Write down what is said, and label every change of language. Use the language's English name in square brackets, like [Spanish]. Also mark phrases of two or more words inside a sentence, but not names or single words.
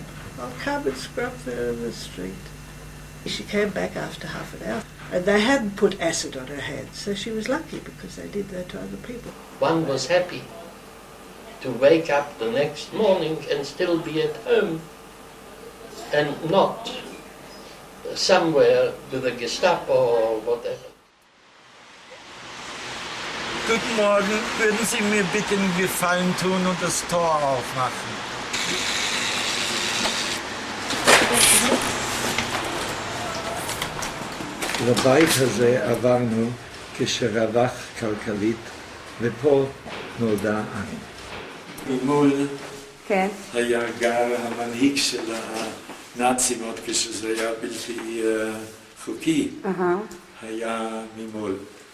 [English] I'll come and scrub the street." She came back after half an hour, and they hadn't put acid on her hands, so she was lucky because they did that to other people. One was happy to wake up the next morning and still be at home and not somewhere with a Gestapo or whatever. [German] Guten Morgen, würden Sie mir bitte einen Gefallen tun und das Tor aufmachen? [Hebrew] לבית הזה עברנו כשרווח כלכלית, ופה נולדה אני. ממול היה גר המנהיג של הנאצים, עוד כשזה היה בלתי חוקי, היה ממול.